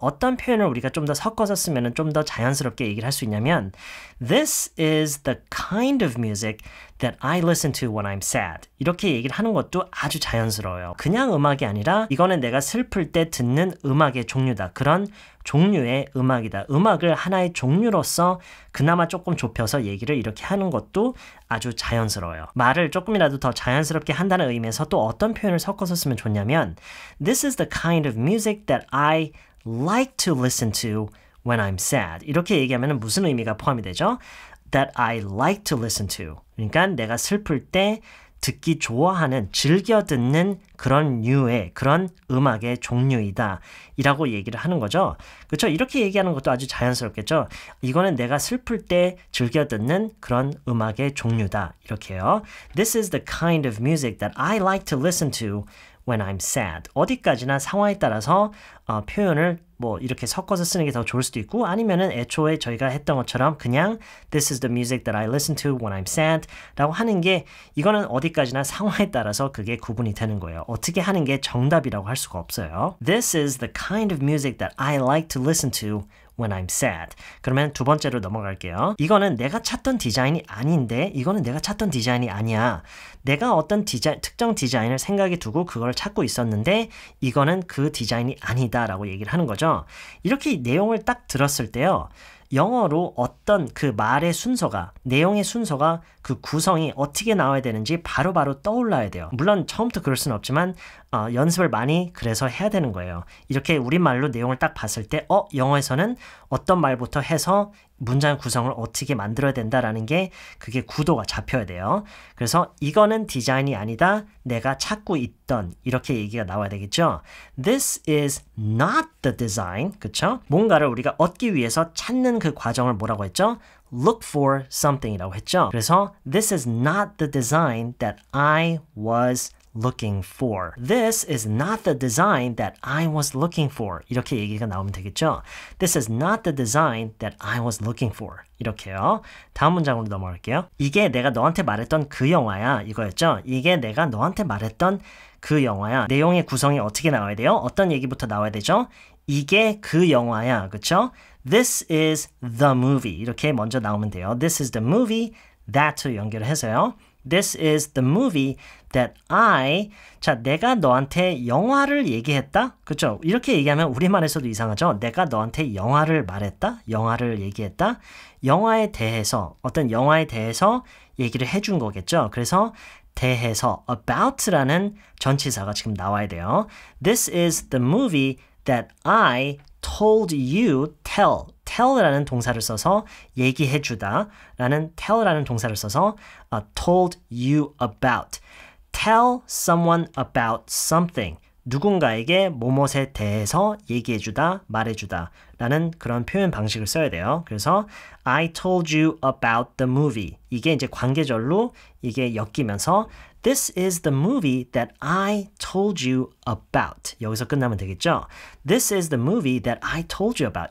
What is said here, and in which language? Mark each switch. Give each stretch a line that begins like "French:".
Korean: 어떤 표현을 우리가 좀 더 섞어서 쓰면 좀 더 자연스럽게 얘기를 할 수 있냐면
English: This is the kind of music that I listen to when I'm sad.
Korean: 이렇게 얘기를 하는 것도 아주 자연스러워요. 그냥 음악이 아니라 이거는 내가 슬플 때 듣는 음악의 종류다. 그런 종류의 음악이다. 음악을 하나의 종류로서 그나마 조금 좁혀서 얘기를 이렇게 하는 것도 아주 자연스러워요. 말을 조금이라도 더 자연스럽게 한다는 의미에서 또 어떤 표현을 섞어서 쓰면 좋냐면
English: This is the kind of music that I like to listen to when I'm sad.
Korean: 이렇게 얘기하면 무슨 의미가 포함이 되죠?
English: That I like to listen to.
Korean: 그러니까 내가 슬플 때 듣기 좋아하는, 즐겨 듣는 그런 류의, 그런 음악의 종류이다. 이라고 얘기를 하는 거죠. 그렇죠? 이렇게 얘기하는 것도 아주 자연스럽겠죠? 이거는 내가 슬플 때 즐겨 듣는 그런 음악의 종류다. 이렇게요.
English: This is the kind of music that I like to listen to when I'm sad.
Korean: 어디까지나 상황에 따라서 표현을 뭐 이렇게 섞어서 쓰는 게 더 좋을 수도 있고 아니면은 애초에 저희가 했던 것처럼 그냥
English: This is the music that I listen to when I'm sad
Korean: 라고 하는 게 이거는 어디까지나 상황에 따라서 그게 구분이 되는 거예요. 어떻게 하는 게 정답이라고 할 수가 없어요.
English: This is the kind of music that I like to listen to when I'm sad.
Korean: 그러면 두 번째로 넘어갈게요. 이거는 내가 찾던 디자인이 아닌데 이거는 내가 찾던 디자인이 아니야. 내가 어떤 특정 디자인을 생각에 두고 그걸 찾고 있었는데 이거는 그 디자인이 아니다 라고 얘기를 하는 거죠. 이렇게 내용을 딱 들었을 때요. 영어로 어떤 그 말의 순서가, 내용의 순서가 그 구성이 어떻게 나와야 되는지 바로바로 떠올라야 돼요. 물론 처음부터 그럴 수는 없지만 연습을 많이 그래서 해야 되는 거예요. 이렇게 우리말로 내용을 딱 봤을 때 영어에서는 어떤 말부터 해서 문장 구성을 어떻게 만들어야 된다라는 게 그게 구도가 잡혀야 돼요. 그래서 이거는 디자인이 아니다. 내가 찾고 있던 이렇게 얘기가 나와야 되겠죠.
English: This is not the design.
Korean: 그쵸? 뭔가를 우리가 얻기 위해서 찾는 그 과정을 뭐라고 했죠?
English: Look for something
Korean: 이라고 했죠. 그래서
English: This is not the design that I was looking for. This is not the design that I was looking for.
Korean: 이렇게 얘기가 나오면 되겠죠.
English: This is not the design that I was looking for.
Korean: 이렇게요. 다음 문장으로 넘어갈게요. 이게 내가 너한테 말했던 그 영화야. 이거였죠. 이게 내가 너한테 말했던 그 영화야. 내용의 구성이 어떻게 나와야 돼요? 어떤 얘기부터 나와야 되죠? 이게 그 영화야. 그쵸?
English: This is the movie.
Korean: 이렇게 먼저 나오면 돼요.
English: This is the movie that
Korean: 로 연결을 해서요.
English: This is the movie that
Korean: 자, 내가 너한테 영화를 얘기했다? 그쵸? 이렇게 얘기하면 우리말에서도 이상하죠? 내가 너한테 영화를 말했다? 영화를 얘기했다? 영화에 대해서, 어떤 영화에 대해서 얘기를 해준 거겠죠? 그래서 대해서, about라는 전치사가 지금 나와야 돼요.
English: This is the movie that I told you, tell
Korean: 라는 동사를 써서 얘기해주다 라는
English: tell라는 동사를 써서 told you about. Tell someone about something.
Korean: 누군가에게 뭐뭇에 대해서 얘기해주다, 말해주다 라는 그런 표현 방식을 써야 돼요.
English: 그래서 I told you about the movie.
Korean: 이게 이제 관계절로 이게 엮이면서
English: This is the movie that I told you about.
Korean: 여기서 끝나면 되겠죠?
English: This is the movie that I told you about.